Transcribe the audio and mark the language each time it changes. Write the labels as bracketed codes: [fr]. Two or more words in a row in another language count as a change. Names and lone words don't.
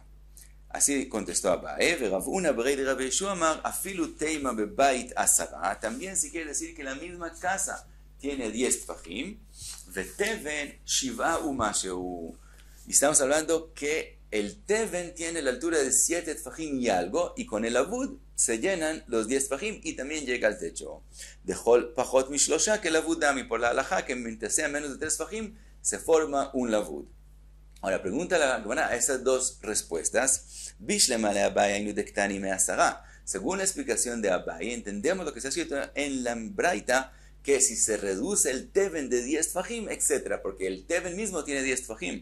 [es] Así contestó Abaye, también si quiere decir que la misma casa tiene 10 tfajim, [he] ותבן שבעה ומשהו. [es] Y estamos hablando que el teven tiene la altura de 7 tfajim y algo, y con el avud se llenan los 10 tfajim y también llega al techo. [arc] דכל פחות משלשה [es] que el [arc] לבוד דמי, [es] por la halajá que mientras sea menos de 3 tfajim se forma un lavud. Ahora pregunta la Gemara a esas dos respuestas. Según la explicación de Abaye, entendemos lo que se ha escrito en la Braita, que si se reduce el teven de 10 tfajim, etc., porque el teven mismo tiene 10 tfajim.